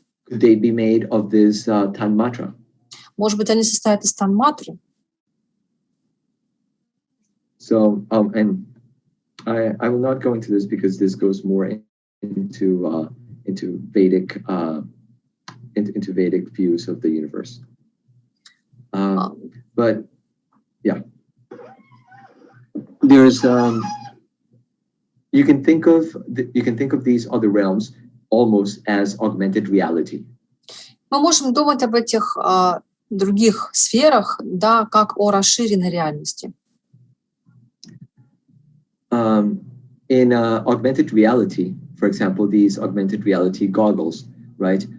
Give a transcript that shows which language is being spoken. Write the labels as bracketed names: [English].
[English] Could they be made of this tan-matrы? [Russian] Может быть, они состоят из тан-матры? [English] So, and I will not go into this because this goes more into Vedic into Vedic views of the universe. But yeah, there's you can think of these other realms almost as augmented reality. [Russian] Мы можем думать об этих других сферах, да, как о расширенной реальности. [English] In augmented reality, for example, these augmented reality goggles, right?